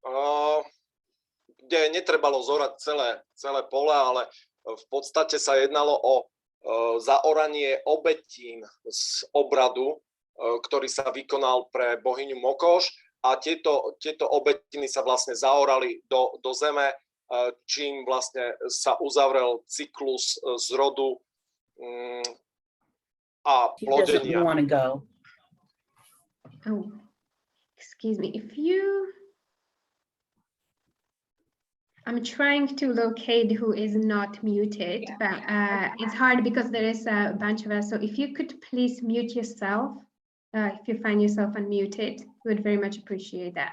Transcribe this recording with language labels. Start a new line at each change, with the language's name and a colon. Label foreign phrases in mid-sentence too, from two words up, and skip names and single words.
Slovak: kde netrebalo zorať celé pole, ale v podstate sa jednalo o zaoranie obetín z obradu, ktorý sa vykonal pre bohyňu Mokoš, a tieto obetiny sa vlastne zaorali do zeme, čím vlastne sa uzavrel cyklus zrodu a plodenia.
English: Oh, excuse me, I'm trying to locate who is not muted, but it's hard because there is a bunch of us. So if you could please mute yourself, if you find yourself unmuted, we would very much appreciate that.